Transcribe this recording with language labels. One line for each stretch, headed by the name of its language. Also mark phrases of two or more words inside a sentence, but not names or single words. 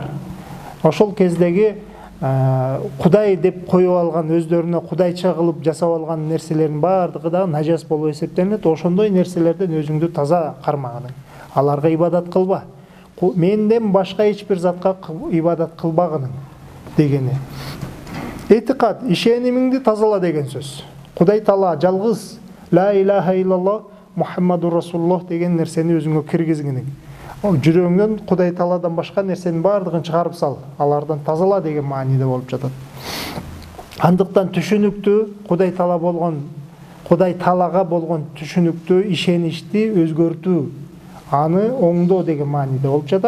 Kyrgyz: Ошол кездеги Кудай деп коюп алган, өздөрүнө кудайча кылып жасап алган нерселердин бардыгы да нажас болуп эсептелет. Ошондой нерселерден өзүңдү таза кармагының. Аларга ибадат кылба. Менден башка эч бир затка ибадат кылбагының дегени. Этикад, ишенимиңди тазала деген сөз. Кудай Таала жалгыз,
Arabic: لا إله إلا الله محمد رسول الله
Kyrgyz: деген нерсени өзүңө киргизгиниң. Жүрөгүңдөн Кудай Тааладан башка нерсенин бардыгын чыгарып сал, алардан тазала деген мааниде болуп жатат. Андыктан түшүнүктүү Кудай Таала болгон, Кудай Таалага болгон түшүнүктүү ишеничти өзгөртүү, аны оңдоо деген мааниде болуп жатат.